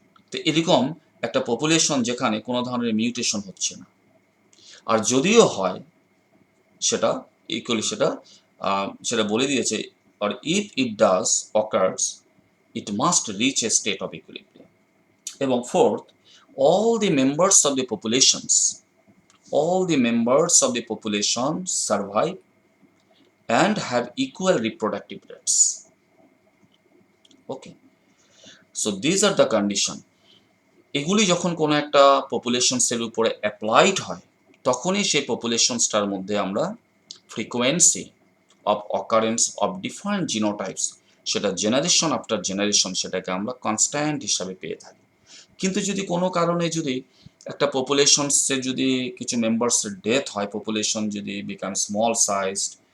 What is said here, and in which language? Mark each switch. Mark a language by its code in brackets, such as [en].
[bn] তো এরকম একটা পপুলেশন যেখানে কোনো ধরনের মিউটেশন হচ্ছে না, আর যদিও হয় সেটা ইকুয়ালি সেটা বলে দিয়েছে, আর if it does occurs it must rich a state of equilibrium. [en] এবং fourth, all the members of the populations all the members of the population survive and have equal reproductive rates. Okay, so these are the condition. [bn] এগুলি যখন কোনো একটা পপুলেশনসের উপরে applied হয়, তখনই সেই পপুলেশনসটার মধ্যে আমরা frequency of occurrence of different জিনোটাইপস, সেটা জেনারেশন আফটার জেনারেশন, সেটাকে আমরা কনস্ট্যান্ট হিসাবে পেয়ে থাকি। কিন্তু যদি কোনো কারণে যদি একটা পপুলেশনসের যদি কিছু মেম্বার্সের ডেথ হয়, পপুলেশন যদি বিকাম স্মল সাইজড,